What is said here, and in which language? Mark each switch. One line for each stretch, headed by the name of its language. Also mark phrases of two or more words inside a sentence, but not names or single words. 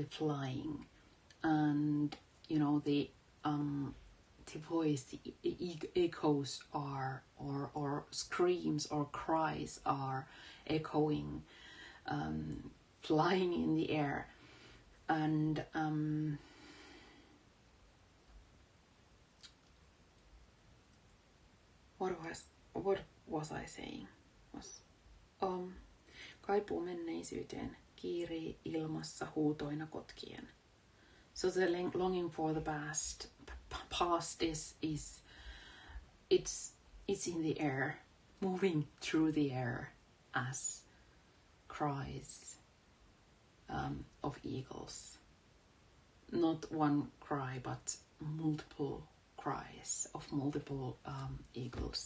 English: flying, and the voice, the echoes are or screams or cries are echoing, flying in the air, and what was I saying?
Finnish: Kaipuu menneisyyteen, kiirii ilmassa huutoina kotkien.
English: So the longing for the past is it's in the air, moving through the air as cries of eagles. Not one cry, but multiple cries of multiple eagles.